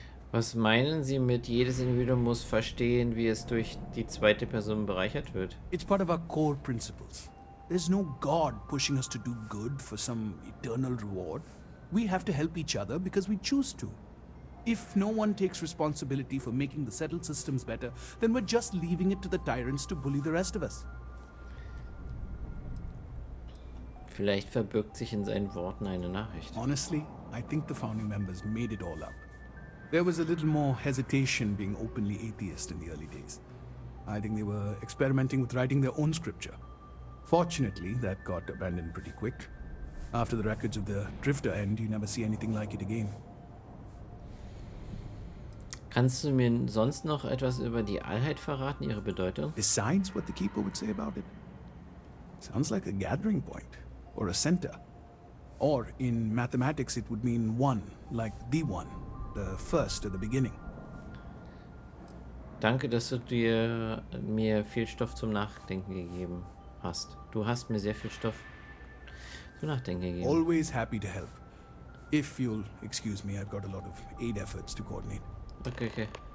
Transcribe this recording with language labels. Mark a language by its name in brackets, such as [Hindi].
[German] Was meinen Sie mit jedes Individuum muss verstehen, wie es durch die zweite Person bereichert wird? [English] It's part of our core principles. There's no God pushing us to do good for some eternal reward. We have to help each other because we choose to. If no one takes responsibility for making the settled systems better, then we're just leaving it to the tyrants to bully the rest of us. [German] Vielleicht verbirgt sich in seinen Worten eine Nachricht. [English] Honestly, I think the founding members made it all up. There was a little more hesitation being openly atheist in the early days. I think they were experimenting with writing their own scripture. Fortunately, that got abandoned pretty quick. After the records of the Drifter end, you never see anything like it again. [German] Kannst du mir sonst noch etwas über die Allheit verraten, ihre Bedeutung? [English] Besides what the Keeper would say about it? Sounds like a gathering point, or a center. Or, in mathematics, it would mean one, like the one, the first at the beginning. [German] Danke, dass du mir viel Stoff zum Nachdenken gegeben hast. Du hast mir sehr viel Stoff zum Nachdenken gegeben. [English] Always happy to help. If you'll excuse me, I've got a lot of aid efforts to coordinate. Okay.